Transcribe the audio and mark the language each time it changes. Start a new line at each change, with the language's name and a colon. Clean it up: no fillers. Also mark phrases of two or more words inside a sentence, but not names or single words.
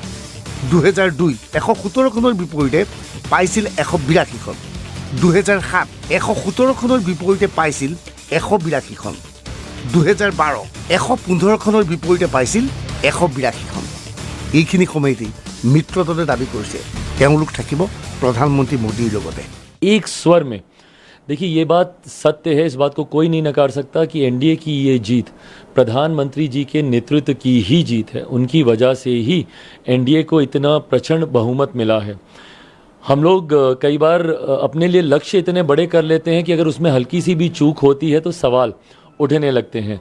Assamese: 2002 117খনৰ বিপৰীতে পাইছিল 182খন। 2007 117খনৰ বিপৰীতে পাইছিল 182খন। 2012 115খনৰ বিপৰীতে পাইছিল 182খন। এইখিনি সময়তেই মিত্ৰদলে দাবী কৰিছে তেওঁলোক থাকিব প্ৰধানমন্ত্ৰী মোদীৰ লগতে।
Hindi: एक स्वर में देखिए, ये बात सत्य है, इस बात को कोई नहीं नकार सकता कि एनडीए की ये जीत प्रधानमंत्री जी के नेतृत्व की ही जीत है। उनकी वजह से ही एनडीए को इतना प्रचंड बहुमत मिला है। हम लोग कई बार अपने लिए लक्ष्य इतने बड़े कर लेते हैं कि अगर उसमें हल्की सी भी चूक होती है तो सवाल उठने लगते हैं।